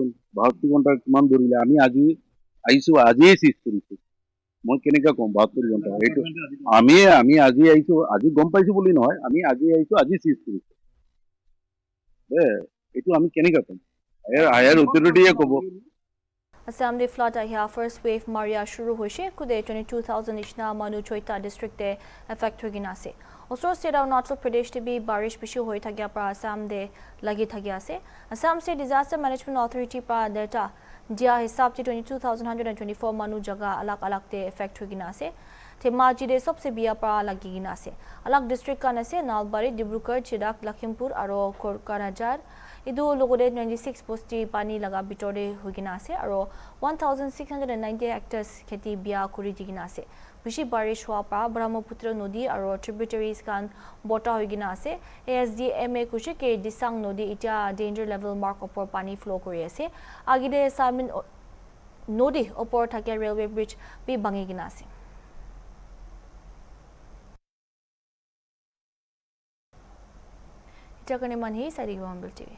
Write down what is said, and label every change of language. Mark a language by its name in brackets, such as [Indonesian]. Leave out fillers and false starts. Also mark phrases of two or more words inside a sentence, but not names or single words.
[Assamese] 72 ঘণ্টা কিমান ধৰিলে? আমি আজি আহিছোঁ আজিয়ে চিজ কৰিছোঁ। মই কেনেকৈ ক'ম 72 ঘণ্টা? সেইটো আমি আজি আহিছোঁ আজি গম পাইছোঁ বুলি নহয়, আমি আজি আহিছোঁ আজি চিজ কৰিছোঁ। এইটো আমি কেনেকৈ ক'ম? হায়াৰ অথৰিটিয়ে ক'ব। [Naga Pidgin] Assam de flood ahia [English] first wave [Naga Pidgin] Maria shuru hoise kude 22,000 ishna manu choita district te affect hogina ase. Osro state Arunachal Pradesh te bhi barish bishi hoi thagya pra Assam de lagi thagya ase. Assam State Disaster Management Authority pra data dia hisab te 22,124 manu jaga alak alak te affect hogina ase. Themaji de sobse biya pra lagi gina ase. Alak district kan ase Nalbari, Dibrugarh, Chirak, Lakhimpur aro Karajar. Idu logode 26 posti pani laga bitore hogina ase aro 1,690 hectares kheti biya kuri digina ase. Bishi barish hua pa Brahmaputra Nodi aro tributaries kan bota hogina ase. ASDMA kuche ke Disang Nodi ita [English] danger level mark [Naga Pidgin] opor pani flow kori ase. Agide Samin Nodi opor thake [English] railway bridge [Naga Pidgin] bi bangi gina ase. Ita kane manhi Sari Gombil TV.